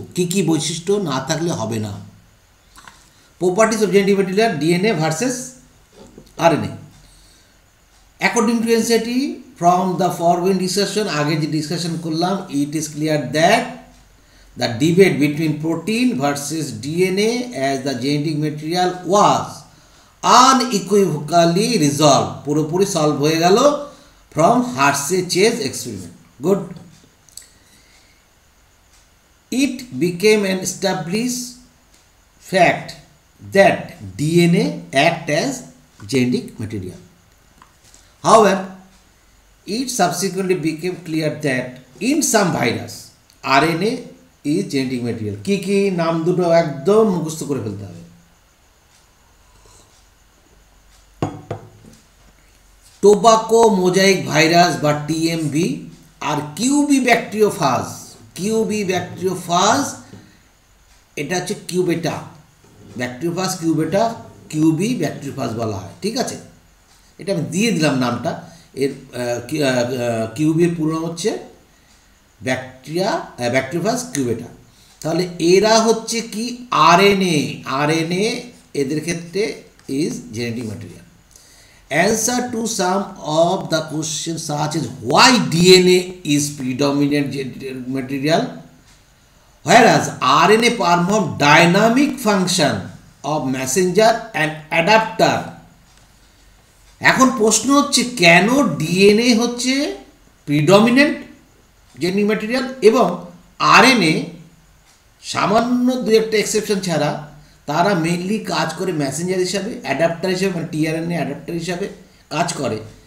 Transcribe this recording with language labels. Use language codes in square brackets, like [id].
[bn] কি কি বৈশিষ্ট্য না থাকলে হবে না। [en] properties of genetic material DNA versus RNA according to NCERT from the foregoing discussion, [bn] আগে যে ডিসকাশন করলাম, [en] it is clear that the debate between protein versus DNA as the genetic material was unequivocally resolved, [bn] পুরোপুরি solve হয়ে গেল [en] From Hershey Chase experiment. Good. It became an established fact that DNA act as genetic material. However, it subsequently became clear that in some virus, RNA is genetic material. [bn] কি কি নাম দুটো একদম মুখস্থ করে ফেলতে হবে। টোবাকো মোজাইক ভাইরাস বা টিএমভি আর কিউবি ব্যাকটেরিওফাজ। কিউবি ব্যাকটেরিওফাজ এটা হচ্ছে কিউবেটা, ব্যাকটেরিওফাজ কিউবেটা, কিউবি ব্যাকটেরিওফাজ বলা হয়। ঠিক আছে, এটা আমি দিয়ে দিলাম নামটা। এর কিউবির পুরো নাম হচ্ছে ব্যাকটেরিওফাজ কিউবেটা। তাহলে এরা হচ্ছে কি আরএনএ। আরএনএ এদের ক্ষেত্রে [en] Is genetic material. Answer to some of the questions such as why DNA is predominant genetic material, whereas RNA perform dynamic function of messenger and adapter. [bn] এখন প্রশ্ন হচ্ছে কেন ডিএনএ হচ্ছে প্রিডমিনেন্ট জেনেটিক ম্যাটেরিয়াল এবং RNA সামান্য দু একটা exception ছাড়া তারা মেইনলি কাজ করে মেসেঞ্জার হিসাবে, অ্যাডাপ্টার হিসাবে, মানে টিআরএনএ অ্যাডাপ্টার হিসাবে কাজ করে।